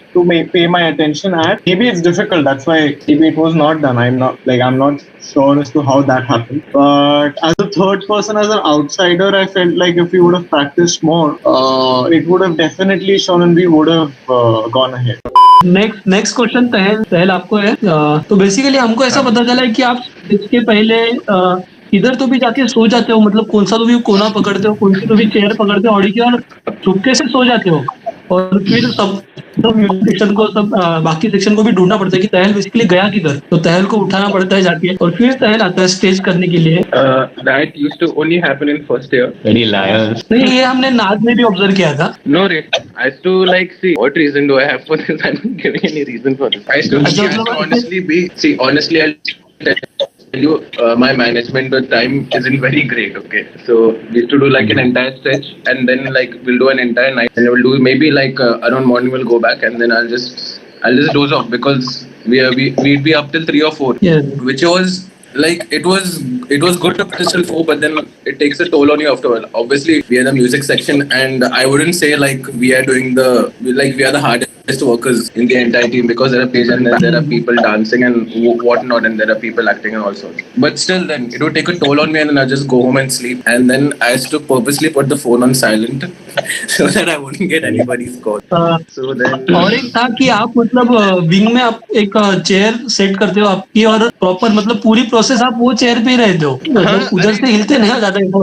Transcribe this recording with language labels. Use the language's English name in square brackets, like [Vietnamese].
[English] to pay my attention at. Maybe it's difficult. That's why maybe it was not done. I'm not sure as to how that happened. But as a third person, as an outsider, I felt like if we would have practiced more, it would have definitely shown and we would have gone ahead. [Hindi] Next question तहल आपको है। तो basically हमको ऐसा पता चला है कि आप इसके पहले इधर तो भी जाके सो जाते हो, मतलब कौन सा तो भी कोना पकड़ते हो, कौन सी तो भी चेयर पकड़ते हो ऑडी की और चुपके से सो जाते हो, और फिर सब सेक्शन को सब बाकी सेक्शन को भी ढूंढना पड़ता है कि तहल बेसिकली गया किधर, तो तहल को उठाना पड़ता है जाके और फिर तहल आता है स्टेज करने के लिए। [English] That used to only happen in first year. Very liar. [Hindi] नहीं, ये हमने नाच में भी ऑब्जर्व किया था। [English] No, I used to see what reason do I have for this? I'm not giving any reason for this. I used to honestly I'll tell you, my management at the time isn't very great. Okay, so we used to do like an entire stretch, and then we'll do an entire night, and we'll do maybe around morning we'll go back, and then I'll just doze off because we'd be up till 3 or 4, which was it was good to practice till 4, but then it takes a toll on you afterward. Obviously, we are the music section, and I wouldn't say we are doing we are the hardest workers in the entire team, because there are pages and there are people dancing and whatnot, and there are people acting and all sorts. But still, then it would take a toll on me, and then I just go home and sleep. And then I used to purposely put the phone on silent so that I wouldn't get anybody's call. So then, [Hindi] और एक था कि आप मतलब wing में आप एक chair set करते हो आपकी, और प्रॉपर मतलब पूरी प्रोसेस आप वो चेयर पे ही रहते हो, मतलब उधर से हिलते नहीं हो ज्यादा।